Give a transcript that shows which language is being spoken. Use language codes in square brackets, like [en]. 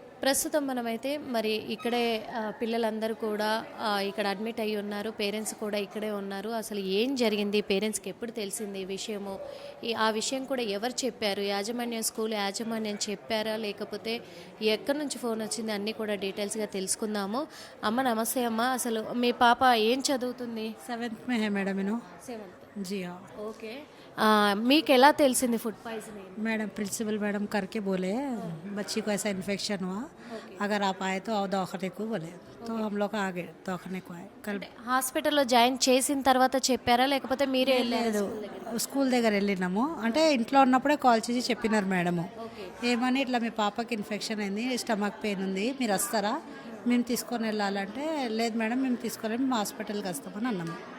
[te] ప్రస్తుతం మనమైతే మరి ఇక్కడే పిల్లలందరూ కూడా ఇక్కడ అడ్మిట్ అయ్యి ఉన్నారు, పేరెంట్స్ కూడా ఇక్కడే ఉన్నారు. అసలు ఏం జరిగింది, పేరెంట్స్కి ఎప్పుడు తెలిసింది ఈ విషయము, ఆ విషయం కూడా ఎవరు చెప్పారు, యాజమాన్యం స్కూల్ యాజమాన్యం చెప్పారా, లేకపోతే ఎక్కడి నుంచి ఫోన్ వచ్చింది, అన్నీ కూడా డీటెయిల్స్గా తెలుసుకుందాము. అమ్మ నమస్తే అమ్మ, అసలు మీ పాప ఏం చదువుతుంది? [hi] 7th में है मैडम इनो [en] 7th. [hi] जी हाँ [te] ఓకే, మీకు ఎలా తెలిసింది food poisoning? [hi] Madam principal madam करके बोले बच्ची को ऐसा इन्फेक्शन हुआ, अगर आप आए तो आओ दवाखाने को बोले, तो हम लोग आगे दवाखाने को आए कल. [te] హాస్పిటల్లో జాయిన్ చేసిన తర్వాత చెప్పారా, లేకపోతే మీరే వెళ్ళారు? స్కూల్ దగ్గర వెళ్ళినాము, అంటే ఇంట్లో ఉన్నప్పుడే కాల్ చేసి చెప్పినారు మేడము, ఏమని ఇట్లా మీ పాపకి ఇన్ఫెక్షన్ అయింది, స్టమక్ పెయిన్ ఉంది, మీరు వస్తారా, మేము తీసుకొని వెళ్ళాలంటే లేదు మేడం మేము తీసుకోలేము, మేము హాస్పిటల్కి వస్తామని అన్నాము.